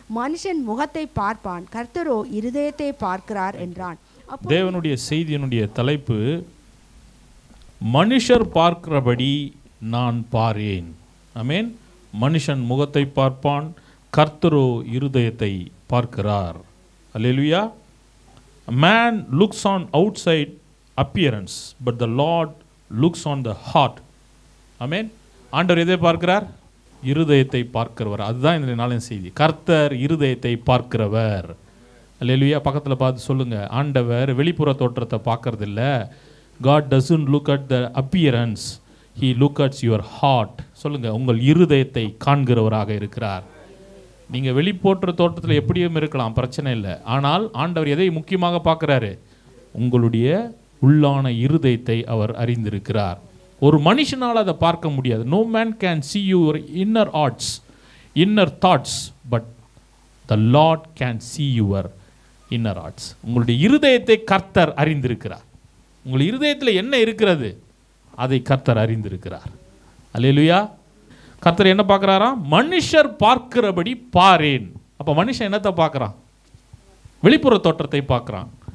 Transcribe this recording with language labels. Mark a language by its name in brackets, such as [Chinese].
[Tamil] மனுஷன் முகத்தை பார்ப்பான், கர்த்தரோ இருதயத்தை பார்க்கிறார் என்றான். தேவனுடைய செய்தியினுடைய தலைப்பு, மனுஷர் பார்க்கிறபடி நான் பாரேன். ஆமென். மனுஷன் முகத்தை பார்ப்பான், கர்த்தரோ இருதயத்தை பார்க்கிறார். அல்லேலூயா. [English] A man looks on outside appearance, but the Lord looks on the heart. [Tamil] ஆமென். ஆண்டவர் எதை பார்க்கிறார்? இருதயத்தை பார்க்கிறவர். அதுதான் இந்த நாளின் செய்தி. கர்த்தர் இருதயத்தை பார்க்கிறவர். அல்லேலூயா. பக்கத்தில் பார்த்து சொல்லுங்க, ஆண்டவர் வெளிப்புற தோற்றத்தை பார்க்கறது இல்லை. [English] God doesn't look at the appearance, he looks at your heart. [Tamil] சொல்லுங்க, உங்கள் இருதயத்தை காண்கிறவராக இருக்கிறார். நீங்கள் வெளிப்போற்ற தோற்றத்தில் எப்படியும் இருக்கலாம், பிரச்சனை இல்லை. ஆனால் ஆண்டவர் எதை முக்கியமாக பார்க்குறாரு? உங்களுடைய உள்ளான இருதயத்தை அவர் அறிந்திருக்கிறார். ஒரு மனுஷனால் அதை பார்க்க முடியாது. [English] No man can see your inner hearts, inner thoughts, but the Lord can see your inner hearts. [Tamil] உங்களுடைய இருதயத்தை கர்த்தர் அறிந்திருக்கிறார். உங்கள் இருதயத்தில் என்ன இருக்கிறது அதை கர்த்தர் அறிந்திருக்கிறார். அல்லேலூயா. கர்த்தர் என்ன பார்க்குறாராம்? மனுஷர் பார்க்கிறபடி பாரேன். அப்போ மனுஷன் என்னத்தை பார்க்குறான்? வெளிப்புற தோற்றத்தை பார்க்குறான்.